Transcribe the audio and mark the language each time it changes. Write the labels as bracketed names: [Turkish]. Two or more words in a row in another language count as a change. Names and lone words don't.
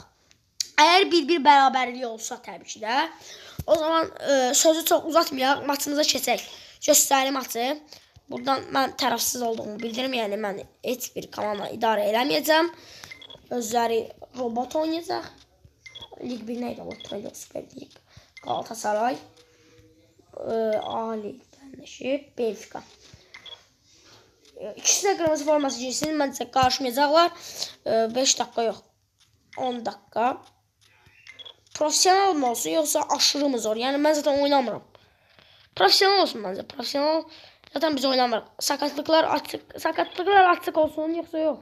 [Azerbaijani] Əgər 1-1 bərabərlik olsa təbii ki də, o zaman sözü çox uzatmayaq, maçımıza keçək. Göstərim maçı. Buradan mən tərəfsiz olduğumu bildirim, yəni mən heç bir komanda idarə eləməyəcəm. Özləri robot oynayacaq. [Turkish] Lig 1 neydi o? Süper Lig. [Azerbaijani] Galatasaray, Ali Bənləşib, Benfica. İkisi də qırmızı forması giysin, məncə qarışmayacaqlar. 5 dəqiqə yox, 10 dəqiqə. Profesional mı olsun, yoxsa [Turkish] aşırı mı zor? [Azerbaijani] Yəni mən zaten oynamıram. Profesional olsun məncə, profesional. Zaten biz oynamırıq. Sakatlıqlar açıq olsun, yoxsa yox?